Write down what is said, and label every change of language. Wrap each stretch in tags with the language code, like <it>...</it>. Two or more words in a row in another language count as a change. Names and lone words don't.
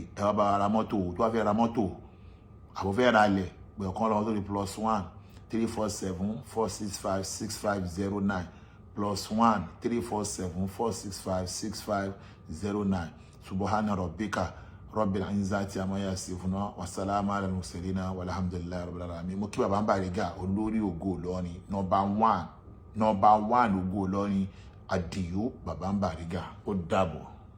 <yo>ẹ wá bá ra mọ́tò tó wá fẹ́ ra mọ́tò àbò fẹ́ ra ilẹ̀ pé ọ̀kan lọ́wọ́ tó di +1 347 465 6509 +1 347 465 6509</yo> <ar>سبحان ربك رب العزة عما يصفون وسلام على المرسلين والحمد لله رب العالمين</ar> <yo>mo kí bàbá ń Bariga olórí Ògo Ìlọrin number 1 Ògo Ìlọrin Àdìó bàbá ń Bariga ó dàbọ̀.</yo>